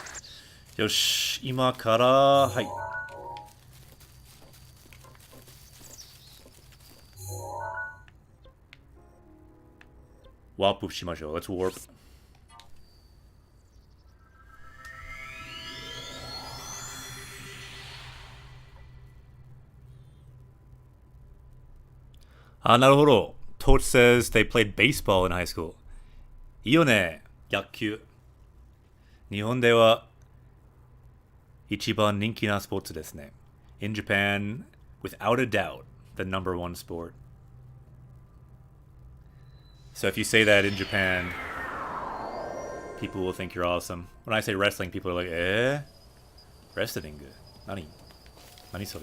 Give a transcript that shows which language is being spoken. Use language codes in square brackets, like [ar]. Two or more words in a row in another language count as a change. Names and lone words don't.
[ja] よし、今から, はい。ワープしましょう. [en] Let's warp. [ja] Naruhodo. [en] Toch says they played baseball in high school. [ja] いよね、野球。日本では一番人気なスポーツですね. [en] In Japan, without a doubt, the #1 sport. So if you say that in Japan, people will think you're awesome. When I say wrestling, people are like, eh? Wrestling? [ja] なに？なにそれ?